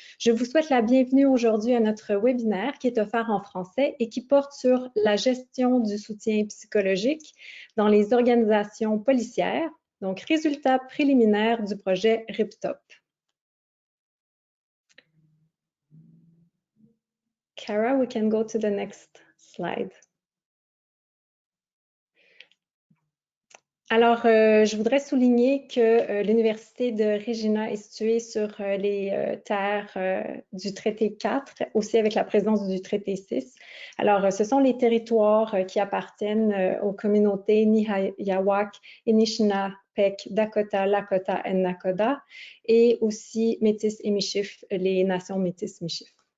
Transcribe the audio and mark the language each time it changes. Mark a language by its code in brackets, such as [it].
[fr] Je vous souhaite la bienvenue aujourd'hui à notre webinaire qui est offert en français et qui porte sur la gestion du soutien psychologique dans les organisations policières, donc résultats préliminaires du projet RIPTOP. [en] Kara, we can go to the next slide. [fr] Je voudrais souligner que l'Université de Regina est située sur les terres du traité 4, aussi avec la présence du traité 6. Ce sont les territoires qui appartiennent aux communautés Nihayawak, Anishinaabe, Dakota, Lakota et Nakoda, et aussi Métis et Michif, les nations Métis Michif.